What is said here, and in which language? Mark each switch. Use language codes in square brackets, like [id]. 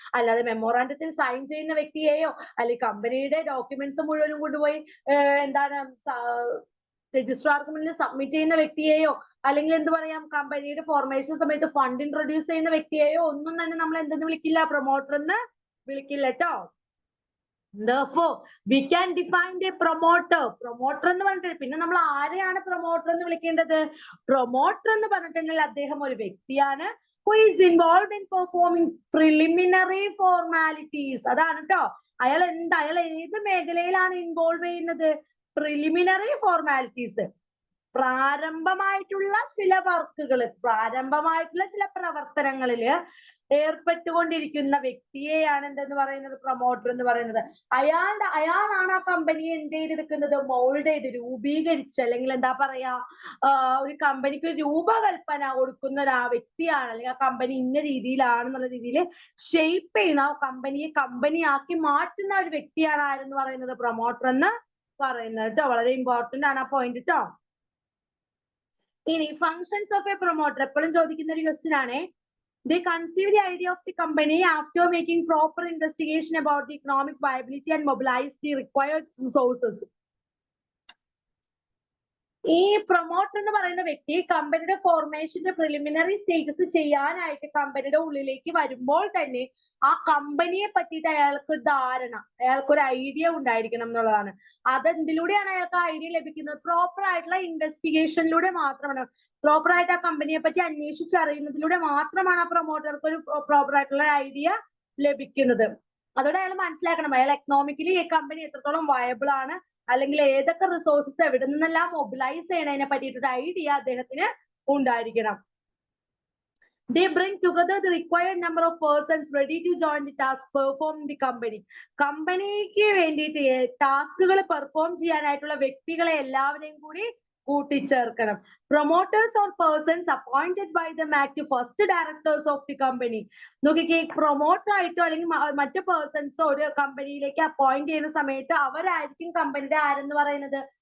[ml] അല്ലാതെ മെമ്മോറാണ്ടത്തിൽ സൈൻ ചെയ്യുന്ന വ്യക്തിയെയോ അല്ലെങ്കിൽ കമ്പനിയുടെ ഡോക്യുമെന്റ്സ് മുഴുവനും കൊണ്ടുപോയി എന്താണ് രജിസ്ട്രാർക്ക് മുന്നിൽ സബ്മിറ്റ് ചെയ്യുന്ന വ്യക്തിയെയോ അല്ലെങ്കിൽ എന്ത് പറയാം കമ്പനിയുടെ ഫോർമേഷൻ സമയത്ത് ഫണ്ട് ഇൻട്രൊഡ്യൂസ് ചെയ്യുന്ന വ്യക്തിയെയോ ഒന്നും തന്നെ നമ്മൾ എന്തെന്ന് വിളിക്കില്ല? പ്രൊമോട്ടർ എന്ന് വിളിക്കില്ല കേട്ടോ. [en] Therefore, we can define a promoter. [ml] Promoter എന്ന് പറഞ്ഞിട്ട് പിന്നെ നമ്മൾ ആരെയാണ് പ്രൊമോട്ടർ എന്ന് വിളിക്കേണ്ടത്? പ്രൊമോട്ടർ എന്ന് പറഞ്ഞിട്ടുണ്ടെങ്കിൽ അദ്ദേഹം ഒരു വ്യക്തിയാണ് [en] who is involved in performing preliminary formalities. [ml] അതാണ് കേട്ടോ. അയാൾ ഏത് മേഖലയിലാണ് ഇൻവോൾവ് ചെയ്യുന്നത്? പ്രിലിമിനറി ഫോർമാലിറ്റീസ്, പ്രാരംഭമായിട്ടുള്ള ചില വർക്കുകൾ, പ്രാരംഭമായിട്ടുള്ള ചില പ്രവർത്തനങ്ങളില് ഏർപ്പെട്ടുകൊണ്ടിരിക്കുന്ന വ്യക്തിയെയാണ് എന്തെന്ന് പറയുന്നത്? പ്രൊമോട്ടർ എന്ന് പറയുന്നത്. അയാളാണ് ആ കമ്പനിയെ എന്ത് ചെയ്തെടുക്കുന്നത്? മോൾഡ് ചെയ്ത് രൂപീകരിച്ച്, അല്ലെങ്കിൽ എന്താ പറയാ, ഒരു കമ്പനിക്ക് രൂപകൽപ്പന കൊടുക്കുന്ന ഒരു ആ വ്യക്തിയാണ്, അല്ലെങ്കിൽ ആ കമ്പനി ഇന്ന രീതിയിലാണെന്നുള്ള രീതിയിൽ ഷേപ്പ് ചെയ്യുന്ന, ആ കമ്പനിയെ കമ്പനിയാക്കി മാറ്റുന്ന ഒരു വ്യക്തിയാണ് ആരെന്ന് പറയുന്നത്? പ്രൊമോട്ടർ എന്ന് പറയുന്നത് കേട്ടോ. വളരെ ഇമ്പോർട്ടന്റ് ആണ് ആ പോയിന്റ് കേട്ടോ. ഇനി [en] functions of a promoter [ml] എപ്പോഴും ചോദിക്കുന്ന ഒരു ക്വസ്റ്റ്യൻ ആണ്. [en] They conceive the idea of the company after making proper investigation about the economic viability and mobilize the required resources. [ml] ഈ പ്രൊമോട്ടർ എന്ന് പറയുന്ന വ്യക്തി കമ്പനിയുടെ ഫോർമേഷന്റെ പ്രിലിമിനറി സ്റ്റേറ്റസ് ചെയ്യാനായിട്ട് കമ്പനിയുടെ ഉള്ളിലേക്ക് വരുമ്പോൾ തന്നെ ആ കമ്പനിയെ പറ്റിയിട്ട് അയാൾക്ക് ധാരണ, അയാൾക്കൊരു ഐഡിയ ഉണ്ടായിരിക്കണം എന്നുള്ളതാണ്. അതെന്തിലൂടെയാണ് അയാൾക്ക് ഐഡിയ ലഭിക്കുന്നത്? പ്രോപ്പർ ആയിട്ടുള്ള ഇൻവെസ്റ്റിഗേഷനിലൂടെ മാത്രമാണ്. പ്രോപ്പർ ആയിട്ട് ആ കമ്പനിയെ പറ്റി അന്വേഷിച്ചറിയുന്നതിലൂടെ മാത്രമാണ് ആ പ്രൊമോട്ടർക്ക് ഒരു പ്രോപ്പർ ആയിട്ടുള്ള ഐഡിയ ലഭിക്കുന്നത്. അതോടെ അയാൾ മനസ്സിലാക്കണം അയാൾ എക്കണോമിക്കലി ഈ കമ്പനി എത്രത്തോളം വയബിൾ ആണ്, അല്ലെങ്കിൽ ഏതൊക്കെ റിസോഴ്സസ് എവിടെ നിന്നെല്ലാം മൊബിലൈസ് ചെയ്യണതിനെ പറ്റിയിട്ടൊരു ഐഡിയ അദ്ദേഹത്തിന് ഉണ്ടായിരിക്കണം. [en] They bring together the required number of persons ready to join the task perform the company. [ml] കമ്പനിക്ക് വേണ്ടിയിട്ട് ടാസ്കുകൾ പെർഫോം ചെയ്യാനായിട്ടുള്ള വ്യക്തികളെ എല്ലാവരെയും കൂടി കൂട്ടിച്ചേർക്കണം. [en] Promoters or persons appointed by them act first directors of the company. [ml] നോക്കിക്കേ, പ്രൊമോട്ടർ ആയിട്ടോ അല്ലെങ്കിൽ മറ്റു പേഴ്സൺസോ ഒരു കമ്പനിയിലേക്ക് അപ്പോയിന്റ് ചെയ്യുന്ന സമയത്ത് അവരായിരിക്കും കമ്പനിയുടെ ആരെന്ന് പറയുന്നത്?